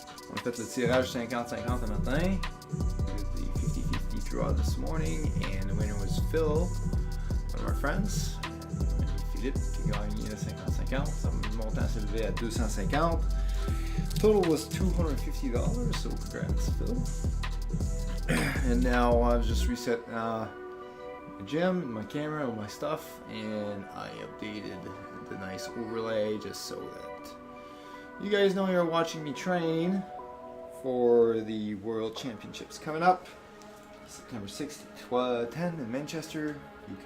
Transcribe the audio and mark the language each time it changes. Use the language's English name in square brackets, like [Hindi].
[French] On a fait le tirage 50-50 ce matin. [English] We did the 50-50 draw this morning and the winner was Phil, one of our friends. [French] Philippe qui a gagné le 50-50. Son montant s'est élevé à 250. [English] Total was $250, so congrats Phil. And now I've just reset my gym, my camera, all my stuff, and I updated the nice overlay just so that you guys know you're watching me train for the World Championships coming up September 6th to 10 in Manchester, UK.